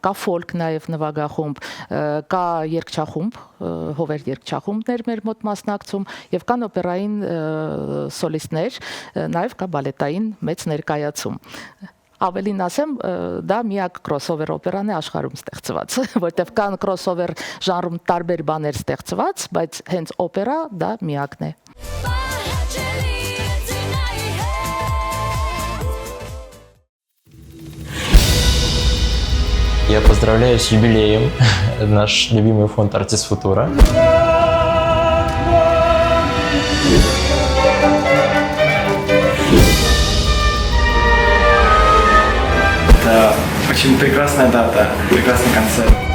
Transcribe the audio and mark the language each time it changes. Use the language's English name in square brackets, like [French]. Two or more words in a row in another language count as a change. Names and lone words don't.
[Armenian] կա ֆոլք նաեւ նվագախումբ, կա երգչախումբ, հովեր երգչախումբներ մեր մոտ մասնակցում եւ կան օպերային սոլիստներ, նաեւ կա բալետային մեծ ներկայացում։ Ավելին ասեմ, դա միակ crossover օպերան է աշխարհում ստեղծված, որտեղ կան crossover ժանրում տարբեր բաներ ստեղծված, բայց հենց օպերա դա միակն է։ [Russian] Я поздравляю с юбилеем наш любимый фонд Artis Futura. Это очень прекрасная дата, прекрасный концерт.